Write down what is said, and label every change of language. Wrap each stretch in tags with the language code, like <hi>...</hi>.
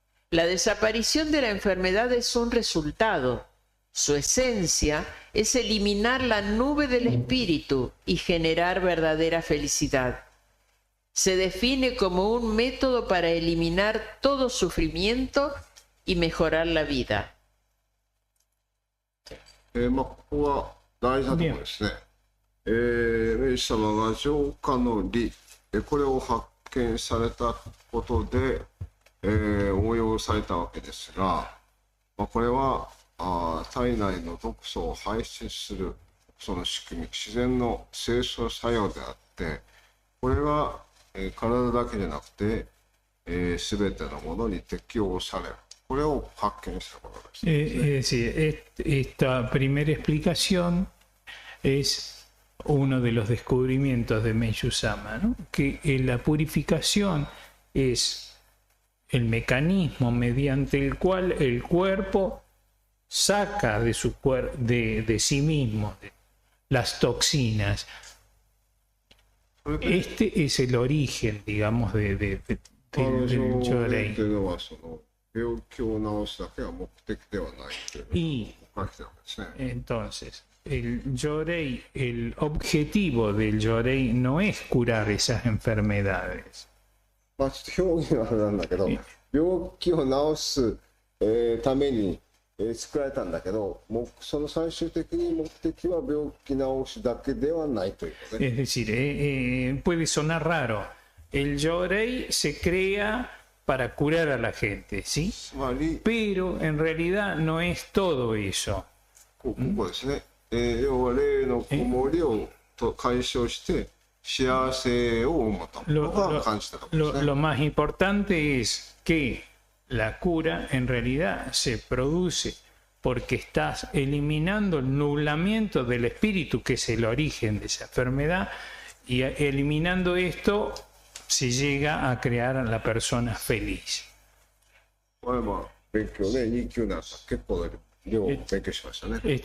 <es>La desaparición de la enfermedad es un resultado. Su esencia es eliminar la nube del espíritu y generar verdadera felicidad. Se define como un método para eliminar todo sufrimiento y mejorar la vida.</es> <ja>ここは大事なところですね。明治様が浄化の理、これを発見されたことで、応用されたわけですが、これは体内の毒素を排出するその仕組み、自然の清掃作用であって、これが、体だけじゃなくて、全てのものに適用される。これを発見したことです。</ja> <es>Es decir, esta primera explicación es uno de los descubrimientos de Meishu-sama, ¿no? Que la purificación es el mecanismo mediante el cual el cuerpo saca de sí mismo las toxinas. Este es el origen, digamos, del Yorei.</es> <ja>病気を治すだけは目的ではないという書いてあるわけですね。</ja> <es>Entonces, el Yorei, el objetivo del Yorei no es curar esas enfermedades.</es> <ja>ちょっと表現はあれなんだけど、病気を治す、ために、作られたんだけど、その最終的に目的は病気治すだけではないということね。</ja> <es>Es decir, puede sonar raro. El Yorei se crea para curar a la gente, ¿sí? Pero en realidad no es todo eso.</es> <ja>ここですね。要は霊のこもりを解消して幸せを思ったのが感じたところですね。</ja> <es>Lo más importante es que la cura en realidad se produce porque estás eliminando el nublamiento del espíritu, que es el origen de esa enfermedad, y eliminando esto se llega a crear a la persona feliz.</es> <ja>勉強ね、2級なんか結構量勉強しましたね。</ja>